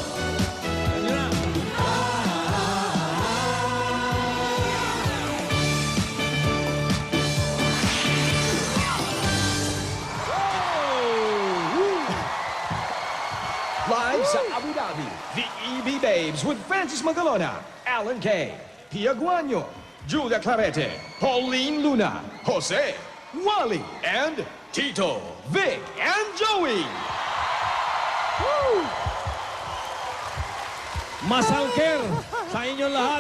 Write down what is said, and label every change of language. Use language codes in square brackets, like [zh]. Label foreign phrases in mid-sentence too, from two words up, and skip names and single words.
[en] Live sa Abu Dhabi, the EB Babes with Francis Magalona, Alan Kay, Pia Guanyo, Julia Clarete, Pauline Luna, Jose, Wally, and Tito, Vic, and Joey. [tl] Masalker sa inyong lahat.